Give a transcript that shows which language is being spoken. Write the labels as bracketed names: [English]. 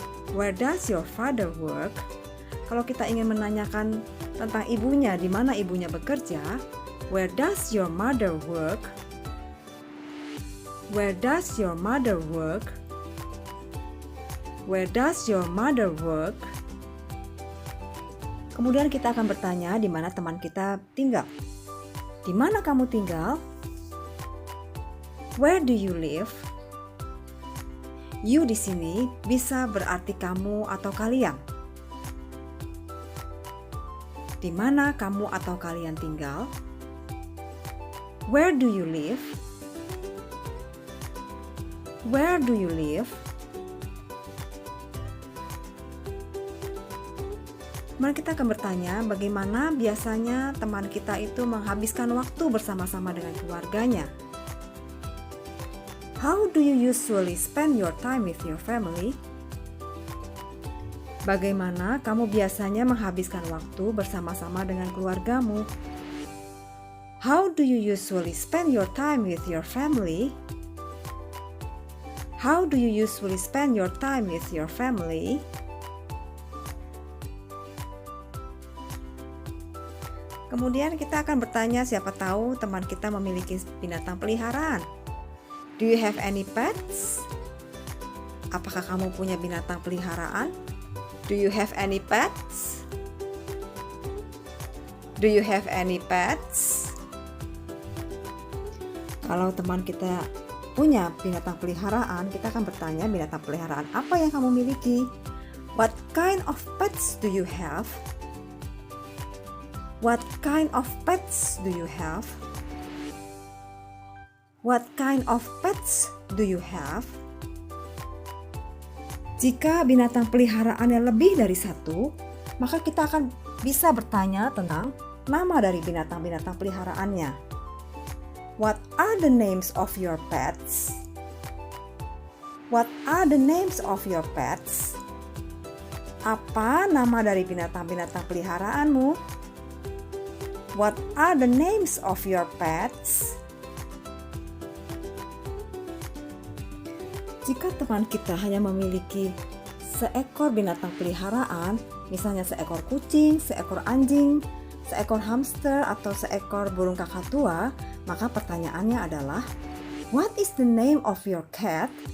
[English] Where does your father work? [Indonesian] Kalau kita ingin menanyakan tentang ibunya, di mana ibunya bekerja, [English] where does your mother work? Where does your mother work? Where does your mother work? [Indonesian] Kemudian kita akan bertanya di mana teman kita tinggal. Di mana kamu tinggal? [English] Where do you live? [Indonesian] You di sini bisa berarti kamu atau kalian. Di mana kamu atau kalian tinggal? [English] Where do you live? Where do you live? [Indonesian] Mari kita akan bertanya bagaimana biasanya teman kita itu menghabiskan waktu bersama-sama dengan keluarganya. [English] How do you usually spend your time with your family? [Indonesian] Bagaimana kamu biasanya menghabiskan waktu bersama-sama dengan keluargamu? [English] How do you usually spend your time with your family? How do you usually spend your time with your family? [Indonesian] Kemudian kita akan bertanya siapa tahu teman kita memiliki binatang peliharaan. [English] Do you have any pets? [Indonesian] Apakah kamu punya binatang peliharaan? [English] Do you have any pets? Do you have any pets? [Indonesian] Kalau teman kita punya binatang peliharaan, kita akan bertanya binatang peliharaan apa yang kamu miliki? [English] What kind of pets do you have? What kind of pets do you have? What kind of pets do you have? [Indonesian] Jika binatang peliharaannya lebih dari satu, maka kita akan bisa bertanya tentang nama dari binatang-binatang peliharaannya. [English] What are the names of your pets? What are the names of your pets? [Indonesian] Apa nama dari binatang-binatang peliharaanmu? [English] What are the names of your pets? [Indonesian] Jika teman kita hanya memiliki seekor binatang peliharaan, misalnya seekor kucing, seekor anjing, seekor hamster, atau seekor burung kakak tua, maka pertanyaannya adalah, [English] what is the name of your cat?